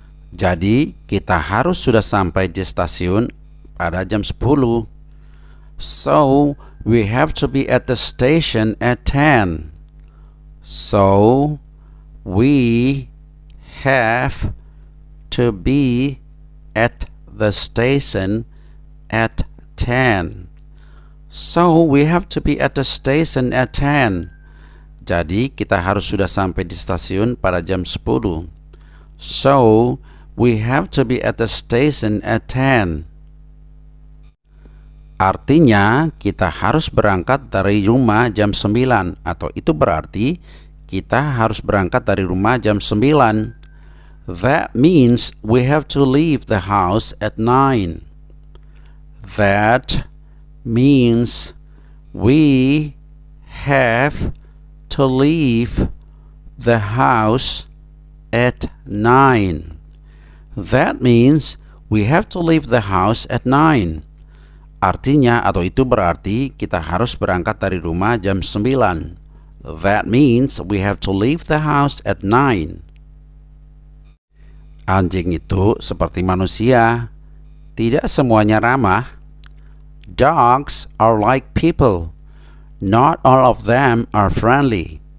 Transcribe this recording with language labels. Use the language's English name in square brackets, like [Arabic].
[Indonesian] Jadi kita harus sudah sampai di stasiun pada jam 10. [English] So we have to be at the station at 10. So we have to be at the station at 10. So we have to be at the station at 10. [Indonesian] Jadi kita harus sudah sampai di stasiun pada jam 10. [English] So we have to be at the station at 10. [Indonesian] Artinya kita harus berangkat dari rumah jam 9, atau itu berarti kita harus berangkat dari rumah jam 9. [English] That means we have to leave the house at 9. That means we have to leave the house at 9. That means we have to leave the house at 9. [Indonesian] Artinya atau itu berarti kita harus berangkat dari rumah jam 9. [English] That means we have to leave the house at 9. [Indonesian] Anjing itu seperti manusia. Tidak semuanya ramah. [English] Dogs are like people. Not all of them are friendly.